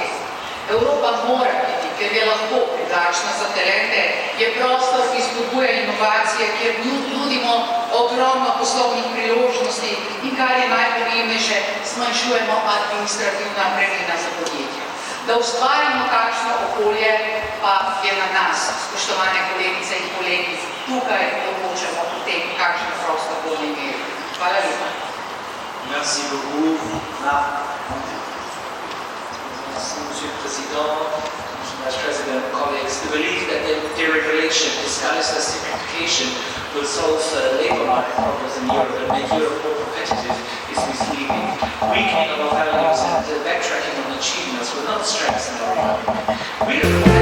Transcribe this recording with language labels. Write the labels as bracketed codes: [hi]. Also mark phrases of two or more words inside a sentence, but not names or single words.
[sl] Evropa mora biti, ker je lahko privlačna za talente, je prostor, ki spodbuja inovacije, kjer nudimo ogromno poslovnih priložnosti in kar je najpomembnejše, zmanjšujemo administrativna bremena za podjetja. Da ustvarimo takšno okolje, pa je na nas, spoštovane kolegice in kolegi, tukaj odločamo o tem, kakšen prostor bomo imeli. Hvala lepa. [fr] Merci beaucoup. Monsieur le Président, [en] Vice President, colleagues, the belief that the deregulation disguised as simplification will solve labour market problems in Europe and make Europe more competitive is misleading. Weakening of our values and backtracking on achievements will not strengthen our economy.